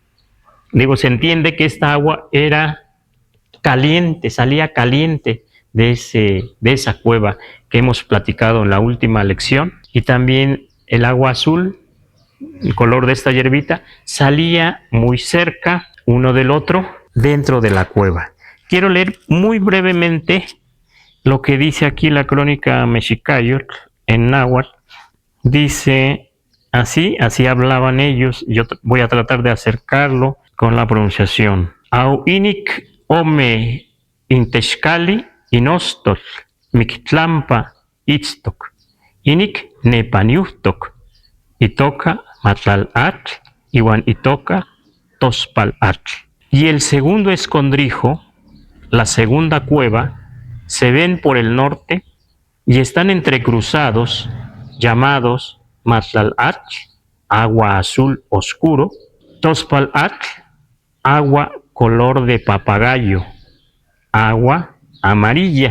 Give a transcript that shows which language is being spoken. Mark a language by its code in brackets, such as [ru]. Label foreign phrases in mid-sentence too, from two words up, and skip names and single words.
[es] se entiende que esta agua era caliente, salía caliente de esa cueva que hemos platicado en la última lección, y también el agua azul, el color de esta hierbita, salía muy cerca uno del otro dentro de la cueva. Quiero leer muy brevemente lo que dice aquí la crónica Mexicayotl en náhuatl. Dice así hablaban ellos. Yo voy a tratar de acercarlo con la pronunciación. [nah] Au inic ome intexcali inostos mictlampa itztoc. Inic nepaniuhtoc. Itoca matlalatl iwan itoca tospalatl. [es] Y el segundo escondrijo, la segunda cueva, se ven por el norte y están entrecruzados, llamados Matlalatl, agua azul oscuro, Tospalatl, agua color de papagayo, agua amarilla.